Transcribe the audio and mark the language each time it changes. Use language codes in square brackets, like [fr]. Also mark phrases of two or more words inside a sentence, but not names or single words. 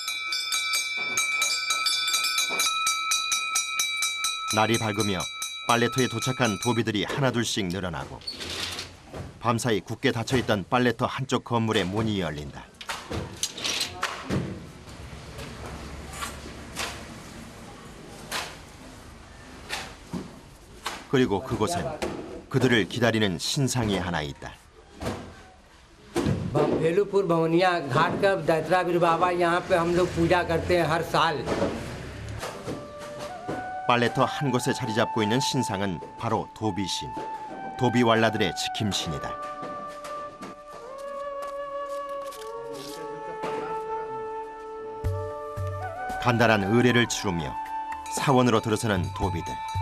[ko] 날이 밝으며 빨래터에 도착한 도비들이 하나둘씩 늘어나고 밤사이 굳게 닫혀있던 빨래터 한쪽 건물의 문이 열린다. 그리고 그곳엔 그들을 기다리는 신상이 하나 있다. [hi] भेलूपुर भवनिया घाट का दैत्रावीर बाबा यहाँ पे हम लोग पूजा करते हैं हर साल। [ko] 빨래터 한 곳에 자리 잡고 있는 신상은 바로 도비신, 도비왈라들의 지킴신이다. 간단한 의례를 치르며 사원으로 들어서는 도비들.